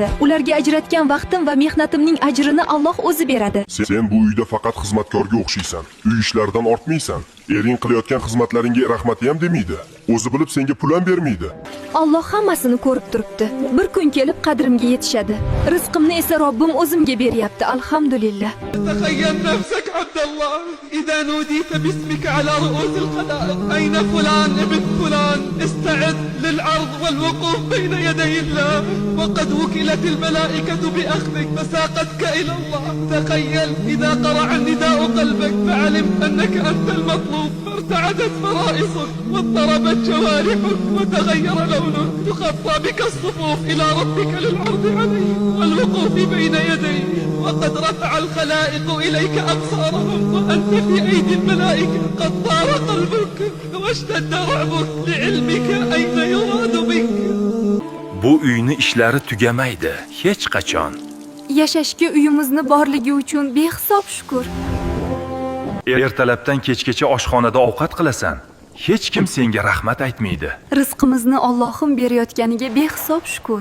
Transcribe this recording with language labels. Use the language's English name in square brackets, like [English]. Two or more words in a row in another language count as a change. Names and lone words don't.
[Uzbek] Ularga ajratgan vaqtim va mehnatimning ajrini Alloh o'zi beradi. Sen bu uyda faqat xizmatkorga o'xshaysan. Uy ishlaridan ortmaysan. Ering qilayotgan xizmatlaringga rahmat ham demaydi. O'zi bilib senga pul ham bermaydi. Alloh hammasini ko'rib turibdi. Bir kun kelib qadrimga yetishadi. Rizqimni esa Robbim o'zimga beryapti, alhamdulillah. [Arabic] تخيل نفسك عبد الله إذا نوديت باسمك على رؤوس الخلائق أين فلان ابن فلان استعد للعرض والوقوف بين يدي الله وقد وكلت الملائكة بأخذك فساقتك إلى الله. تخيل إذا قرع النداء قلبك فعلمت أنك أنت المطلوب فارتعدت فرائصك واضطربت جوارحك وتغير لونك تخطى بك الصفوف إلى ربك للعرض عليه والوقوف بين يديه وقد رفع الخلائق إليك أبصارهم وأنت في أيدي الملائكة قد طار قلبك واشتد رعبك لعلمك أين يراد بك. [Uzbek] Bu uyni ishlari tugamaydi hech qachon. Yashashga uyimizni borligi uchun behisob shukr. Ertalabdan kechgacha oshxonada ovqat qilasan. Hech kim senga rahmat aytmaydi. Rizqimizni Allohim berayotganiga behisob shukr.